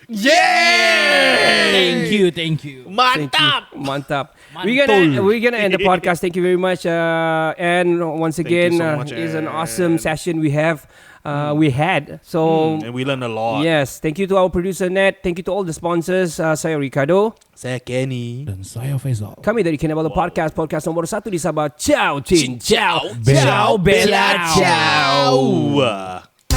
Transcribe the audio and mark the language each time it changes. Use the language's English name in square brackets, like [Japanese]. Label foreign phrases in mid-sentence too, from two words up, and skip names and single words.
[English] Thank you. Mantap. We're gonna end the podcast. Thank you very much, and once again, so much, it's an awesome session we had. So and we learned a lot. Yes, thank you to our producer Nat. Thank you to all the sponsors. [Malay] Saya Ricardo. Saya Kenny. Dan saya Faizal. Kami dari Kinabalu Podcast nomor 1 di Sabah. [Italian] Ciao, Chin, ciao, Bella, Bella, ciao. Ciao.